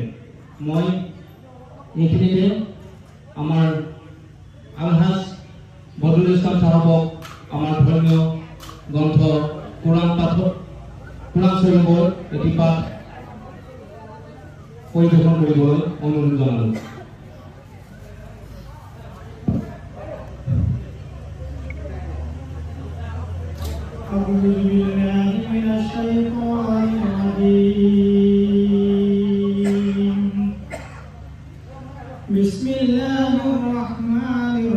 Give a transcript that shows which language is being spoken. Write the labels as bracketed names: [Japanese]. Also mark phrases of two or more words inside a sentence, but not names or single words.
[Assamese] মই এইখিনিতে আমাৰ আলহাজ বদৰুল ইছলাম চাহাবক আমাৰ ধৰ্মীয় গ্ৰন্থ কোৰাণ শৰীফৰ এটি পাঠ পৰিৱেশন কৰিবলৈ অনুৰোধ জনালোঁ। [Arabic] أعوذ بالله من الشيطان الرجيم بسم الله الرحمن